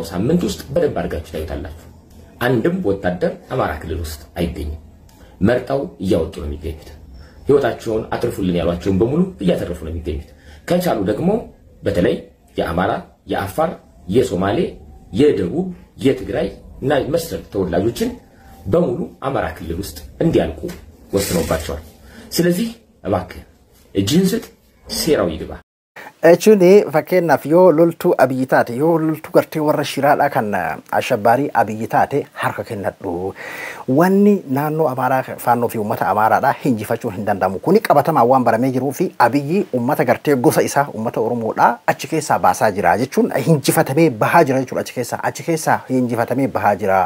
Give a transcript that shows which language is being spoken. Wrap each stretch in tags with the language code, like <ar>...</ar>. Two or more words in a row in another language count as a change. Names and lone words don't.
<am>ሳምንት ውስጥ በደንብ አድርጋችሁ ታዩታላችሁ። አንድም ወታደር አማራ ክልል ውስጥ አይገኝም። መርጠው እያወጡ ነው የሚገኙት። ህይወታቸውን አትርፉልን ያሏቸውን በሙሉ እያተረፉ ነው የሚገኙት። ከቻሉ ደግሞ በተለይ የአማራ፣ የአፋር፣ የሶማሌ፣ የደቡብ፣ የትግራይ እና መሰል ተወላጆችን በሙሉ አማራ ክልል ውስጥ እንዲያልቁ ወስነውባቸዋል። ስለዚህ እባክህ እጅህን ስጥ፣ ሴራው ይግባ።</am> <om>Echuni fakkeenyaaf yoo loltuu abiyyi taate yoo loltuu gartee warra shiraadha kan ashabbaarii abiyyi taate harka kennadhu. Wanni naannoo Amaaraa faannoo fi uummata Amaaraadha hinjifachuu hin danda'amu. Kuni qabatamaa waan baramee jiruu fi abiyyi uummata gartee gosa isaa uummata Oromoodha achi keessaa baasaa jira jechuun hinjifatamee bahaa jira jechuudha achi keessaa hinjifatamee bahaa jira.</om>